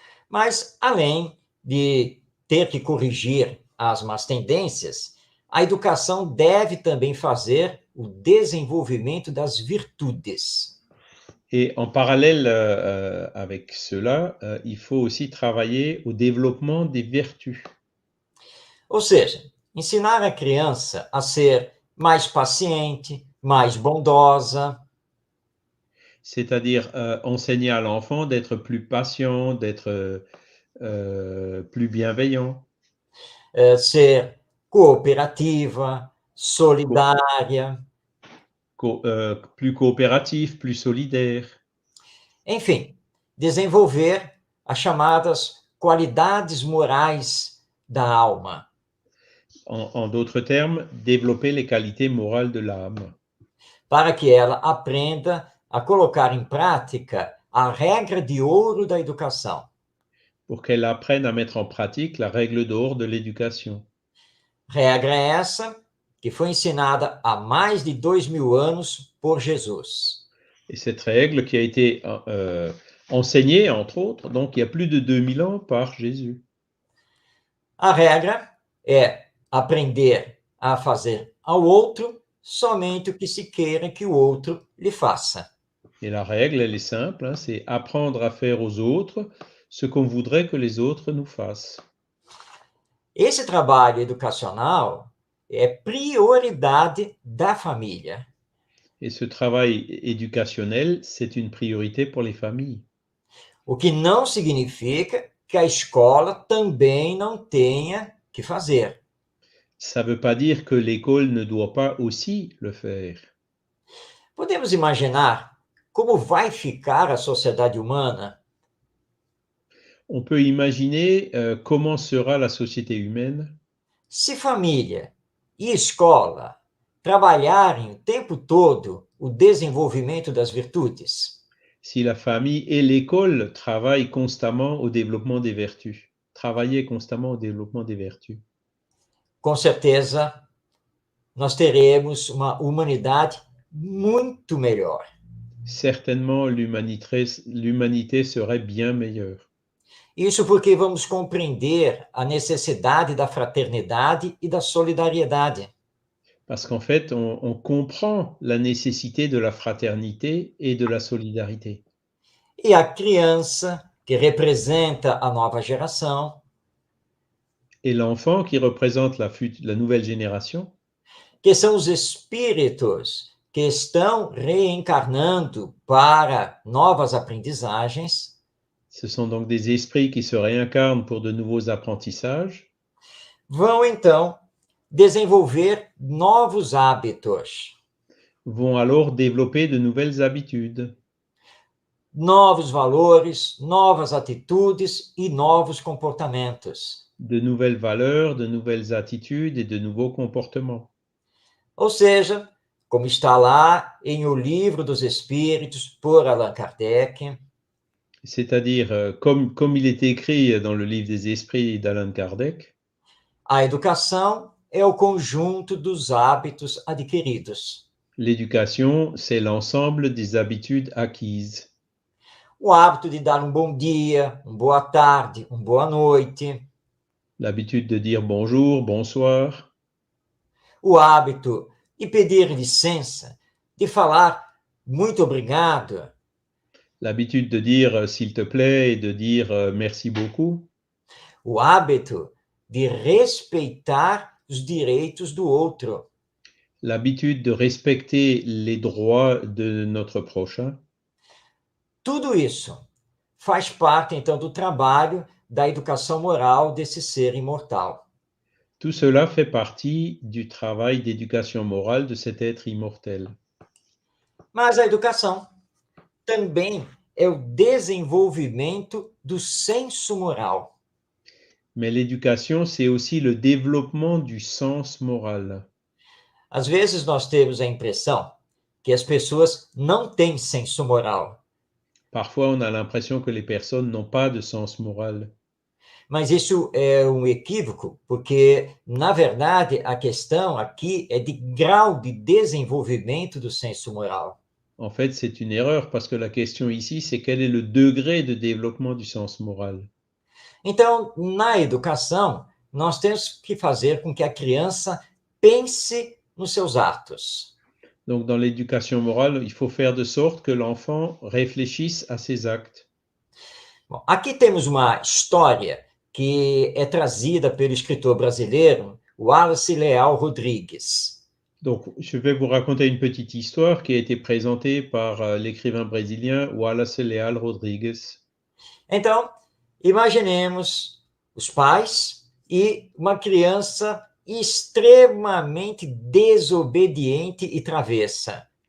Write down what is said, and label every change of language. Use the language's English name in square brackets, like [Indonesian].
[Portuguese] Mas, além de ter que corrigir as más tendências, a educação deve também fazer o desenvolvimento das virtudes. [French] Et en parallèle avec cela, il faut aussi travailler au développement des vertus. [Portuguese] Ou seja, ensinar a criança a ser mais paciente, mais bondosa, [French] C'est-à-dire enseigner à l'enfant d'être plus patient, d'être plus bienveillant, [Portuguese] ser cooperativa, solidária, [French] plus coopératif, plus solidaire. [Portuguese] enfim, desenvolver as chamadas qualidades morais da alma. [French] En d'autres termes, développer les qualités morales de l'âme. [Portuguese] Para que ela aprenda a colocar em prática a regra de ouro da educação. [French] Pour qu'elle apprenne à mettre en pratique la règle d'or de l'éducation. [Portuguese] Regra essa que foi ensinada há mais de 2000 anos por Jesus. [French] Et cette règle qui a été enseignée, entre autres, donc il y a plus de 2000 ans par Jésus. [Portuguese] A regra é aprender a fazer ao outro somente o que se queira que o outro lhe faça. [French] Et la règle, elle est simple, hein, c'est apprendre à faire aux autres ce qu'on voudrait que les autres nous fassent. [Portuguese] Esse trabalho educacional é prioridade da família. [French] Et ce travail éducationnel, c'est une priorité pour les familles. [Portuguese] O que não significa que a escola também não tenha que fazer. [French] Ça ne veut pas dire que l'école ne doit pas aussi le faire. [Portuguese] Podemos imaginar como vai ficar a sociedade humana [French] On peut imaginer comment sera la société humaine [Portuguese] se família e escola trabalharem o tempo todo o desenvolvimento das virtudes. [French] si la famille et l'école travaillent constamment au développement des vertus. Travailler constamment au développement des vertus. [Portuguese] Com certeza, nós teremos uma humanidade muito melhor. [French] Certainement, l'humanité serait bien meilleure. [Portuguese] Isso porque vamos compreender a necessidade da fraternidade e da solidariedade. [French] Parce qu'en fait, on comprend la nécessité de la fraternité et de la solidarité. [Portuguese] E a criança, que representa a nova geração, [French] Et l'enfant qui représente la nouvelle génération, [Portuguese] que são os espíritos que estão reencarnando para novas aprendizagens, [French] ce sont donc des esprits qui se réincarnent pour de nouveaux apprentissages, [Portuguese] vão então desenvolver novos hábitos, [French] vont alors développer de nouvelles habitudes, [Portuguese] novos valores, novas atitudes e novos comportamentos. [French] de nouvelles valeurs, de nouvelles attitudes et de nouveaux comportements. [Portuguese] Ou seja, como está lá em O Livro dos Espíritos, por Allan Kardec, [French] C'est-à-dire, comme il est écrit dans le livre des esprits d'Allan Kardec, [Portuguese] a educação é o conjunto dos hábitos adquiridos. [French] l'éducation, c'est l'ensemble des habitudes acquises. [Portuguese] O hábito de dar bom dia, boa tarde, boa noite. [French] L'habitude de dire bonjour, bonsoir. [Portuguese] O hábito de pedir licença, de falar muito obrigado. [French] L'habitude de dire s'il te plaît et de dire merci beaucoup. [Portuguese] O hábito de respeitar os direitos do outro. [French] L'habitude de respecter les droits de notre prochain. [Portuguese] Tudo isso faz parte, então, do trabalho da educação moral desse ser imortal. [French] Tout cela fait partie du travail d'éducation morale de cet être immortel. [Portuguese] Mas a educação também é o desenvolvimento do senso moral. [French] Mais l'éducation, c'est aussi le développement du sens moral. [Portuguese] Às vezes nós temos a impressão que as pessoas não têm senso moral, [French] Parfois, on a l'impression que les personnes n'ont pas de sens moral. [Portuguese] mas isso é um equívoco, porque, na verdade, a questão aqui é de grau de desenvolvimento do senso moral. [French] En fait, c'est une erreur parce que la question ici, c'est quel est le degré de développement du sens moral. [Portuguese] Então, na educação, nós temos que fazer com que a criança pense nos seus atos. [French] Donc, dans l'éducation morale, il faut faire de sorte que l'enfant réfléchisse à ses actes. [Portuguese] Bom, aqui temos uma história que é trazida pelo escritor brasileiro Wallace Leal Rodrigues. [French] Donc, je vais vous raconter une petite histoire qui a été présentée par l'écrivain brésilien Wallace Leal Rodrigues. [Portuguese] Então, imaginemos os pais e uma criança extremamente desobediente e travessa.